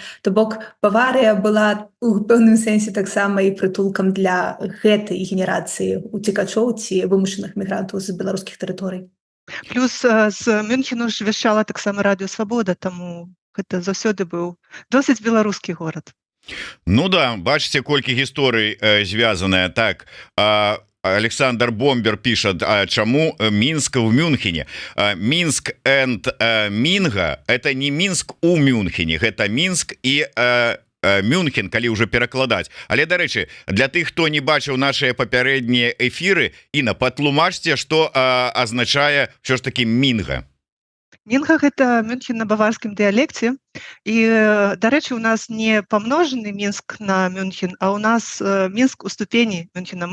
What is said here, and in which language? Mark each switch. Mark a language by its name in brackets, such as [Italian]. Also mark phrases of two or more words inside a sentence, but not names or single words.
[Belarusian] То бок Баварыя была у пэўным сэнсе таксама і прытулкам для гэтай генерацыі уцекачоў ці вымушаных мігрантаў з беларускіх тэрыторый. Плюс з Мюнхену ж вяшчала таксама радыё Свабода, таму гэта заўсёды быў досыць беларускі горад. Ну да, бачыце, колькі гісторый звязаная. [Russian] Так, Александр Бомбер пишет, чему Минск в Мюнхене. Минск and Минга — это не Минск у Мюнхене, это Минск и Мюнхен, [Belarusian] калі уже перакладаць. Але, дарэчы, для тых, хто не бачыў нашыя папярэднія эфіры, Інна, патлумачце, што азначае ўсё ж таки Минга. Минга — гэта Мюнхен на баварскім дыялекце. І, дарэчы, у нас не памножаны Мінск на Мюнхен, а у нас Мінск у ступені Мюнхена.